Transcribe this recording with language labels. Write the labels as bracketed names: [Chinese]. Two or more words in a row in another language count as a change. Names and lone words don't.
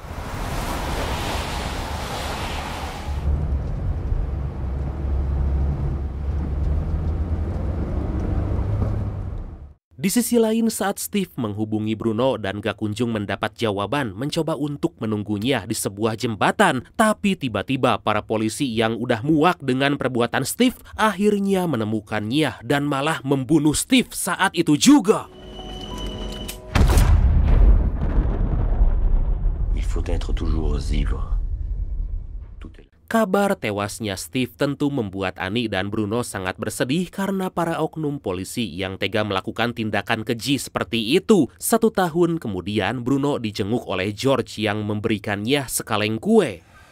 [Indonesian] Di sisi lain, saat Steve menghubungi Bruno dan gak kunjung mendapat jawaban, mencoba untuk menunggunya di sebuah jembatan. Tapi tiba-tiba para polisi yang udah muak dengan perbuatan Steve akhirnya menemukannya dan malah membunuh Steve saat itu juga. [French] Il faut être toujours ivre. [Indonesian] Kabar tewasnya Steve tentu membuat Annie dan Bruno sangat bersedih karena para oknum polisi yang tega melakukan tindakan keji seperti itu. 1 tahun kemudian, Bruno dijenguk oleh George yang memberikannya sekaleng kue.